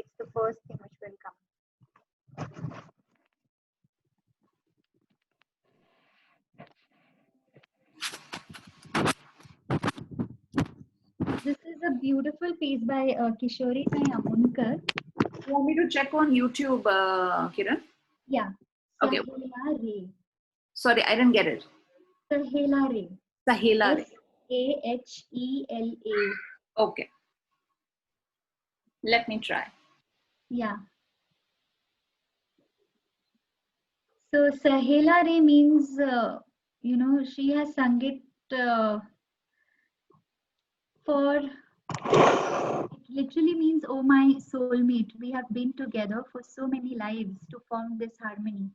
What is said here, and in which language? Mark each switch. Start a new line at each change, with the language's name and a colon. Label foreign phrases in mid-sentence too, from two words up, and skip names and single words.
English: It's the first thing which will come. This is a beautiful piece by Kishori Sai Amunkar. You want me to check on YouTube, Kiran? Yeah. Okay. Sahela Re. Sorry, I didn't get it. Sahela Re. Sahela Re. Sahela. Okay. Let me try. Yeah. So Sahela Re means, she has sung it it literally means, oh my soulmate, we have been together for so many lives to form this harmony.